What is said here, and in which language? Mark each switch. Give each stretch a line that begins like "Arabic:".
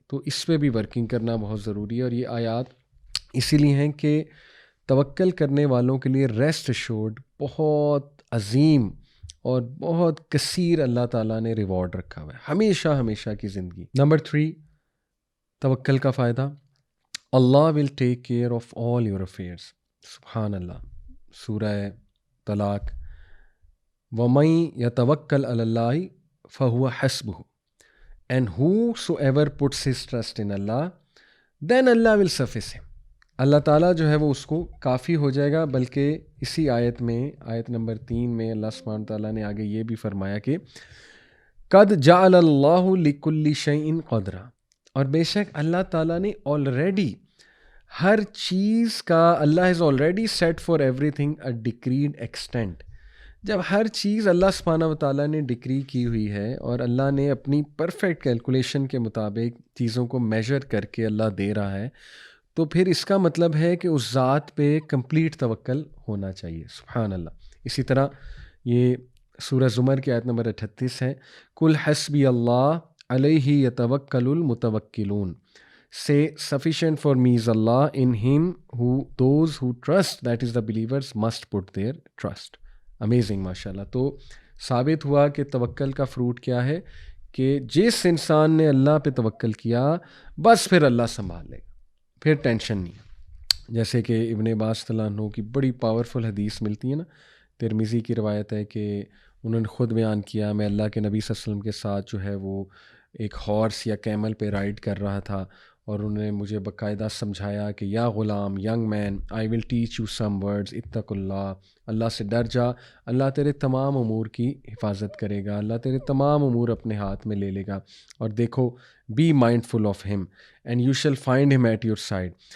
Urdu: تو اس پہ بھی ورکنگ کرنا بہت ضروری ہے. اور یہ آیات اسی لیے ہیں کہ توکل کرنے والوں کے لیے
English: rest assured
Urdu: بہت عظیم اور بہت کثیر اللہ تعالیٰ نے ریوارڈ رکھا ہوا ہے، ہمیشہ کی زندگی. نمبر 3، توکل کا فائدہ،
English: Allah will take care of all your affairs.
Urdu: سبحان اللہ.
English: سورہ طلاق،
Arabic: وَمَن يَتَوَكَّلْ عَلَى اللَّهِ فَهُوَ حَسْبُهُ
English: And whosoever puts his trust in Allah then Allah will suffice him.
Urdu: اللہ تعالیٰ جو ہے وہ اس کو کافی ہو جائے گا. بلکہ اسی آیت میں، آیت نمبر 3 میں اللہ سبحانہ تعالیٰ نے آگے یہ بھی فرمایا کہ
Arabic: قَدْ جَعَلَ اللَّهُ لِكُلِّ شَيْءٍ قَدْرًا،
Urdu: اور بے شک اللہ تعالیٰ نے آلریڈی ہر چیز کا،
English: Allah is already set for everything a decreed extent.
Urdu: جب ہر چیز اللہ سبحانہ و تعالیٰ نے ڈکری کی ہوئی ہے اور اللہ نے اپنی پرفیکٹ کیلکولیشن کے مطابق چیزوں کو میجر کر کے اللہ دے رہا ہے، تو پھر اس کا مطلب ہے کہ اس ذات پہ کمپلیٹ توکل ہونا چاہیے. سبحان اللہ. اسی طرح یہ سورہ زمر کی آیت نمبر 38 ہے،
Arabic: قُلْ حَسْبِيَ اللَّهُ عَلَيْهِ يَتَوَكَّلُ الْمُتَوَكِّلُونَ.
English: Say sufficient for me is Allah, in him who those who trust, that is the believers, must put their trust.
Urdu: Amazing, ماشاءاللہ. تو ثابت ہوا کہ توکل کا فروٹ کیا ہے، کہ جس انسان نے اللہ پہ توکل کیا بس پھر اللہ سنبھال لے گا، پھر ٹینشن نہیں. جیسے کہ ابن عباس رضی اللہ عنہ کی بڑی پاورفل حدیث ملتی ہے نا، ترمذی کی روایت ہے کہ انہوں نے خود بیان کیا، میں اللہ کے نبی صلی اللہ علیہ وسلم کے ساتھ جو ہے وہ ایک ہارس یا کیمل پہ رائڈ کر رہا تھا، اور انہوں نے مجھے باقاعدہ سمجھایا کہ یا Ghulam,
English: young man, I will teach you some words,
Arabic: اتق اللہ،
Urdu: اللہ سے ڈر جا، اللہ تیرے تمام امور کی حفاظت کرے گا، اللہ تیرے تمام امور اپنے ہاتھ میں لے لے گا، اور دیکھو
English: be mindful of him and you shall find him at your side,